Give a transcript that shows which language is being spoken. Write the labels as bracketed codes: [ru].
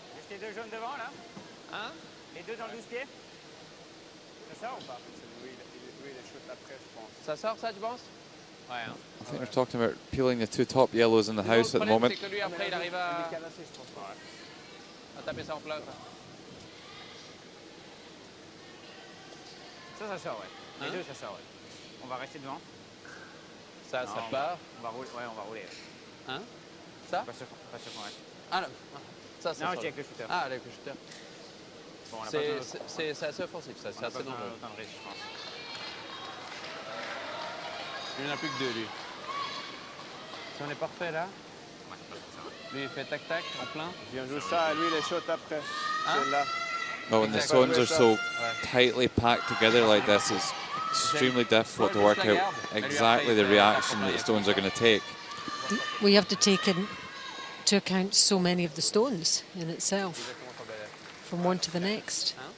[fr] Les deux jaunes devant là? Hein? Les deux dans le 12 pieds? Ça sort ou pas? Oui, il shoot après, je pense. Ça sort ça, tu penses? Ouais. Hein. [en] I think they're talking about peeling the two top yellows in the house at the moment. [fr] C'est que lui après il arrive à taper ça en plat. Ça sort, ouais. Les deux, ça sort, ouais. On va rester devant. Ça part. On va rouler, ouais, on va rouler. Hein? Ça? Pas sûr qu'on reste. Ah non. Ça, non, je dis avec le shooter. Ah, avec le shooter. Bon, c'est assez offensif, ça. C'est assez dangereux. Je pense. Il n'y en a plus que deux, lui. Si on est parfait, là. Lui, il fait tac-tac, en plein. Viens jouer ça, lui, les shots après. Celle-là. [en] Well, when the stones are so tightly packed together like this, it's extremely difficult to work out exactly the reaction that the stones are going to take. We have to take into account so many of the stones in itself, from one to the next.